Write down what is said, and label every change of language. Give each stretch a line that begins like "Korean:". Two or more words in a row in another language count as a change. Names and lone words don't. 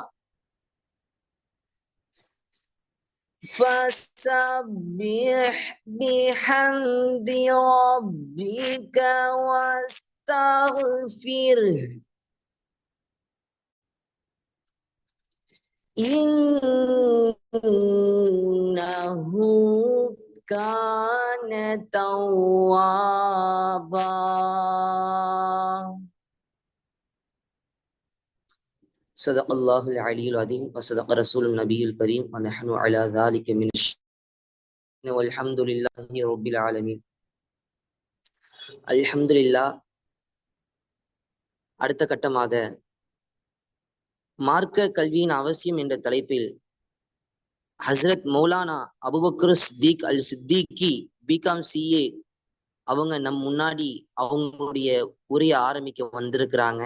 Arabic: فسبح بحمد ربك واستغفره إنه كان توابا. صدق الله العلي العظيم وصدق رسول النبي الكريم ونحن على ذلك من الشهداء والحمد لله رب العالمين.
Tamil: அல்ஹம்துலில்லாஹ். அடுத்த கட்டமாக மார்க்க கல்வியின் அவசியம் என்ற தலைப்பில் ஹஸ்ரத் மௌலானா அபுபக்கர் சித்திக் அல் சித்திகி பிகாம் சிஏ அவங்க நம் முன்னாடி அவங்களுடைய உரையை ஆரம்பிக்க வந்திருக்கிறாங்க.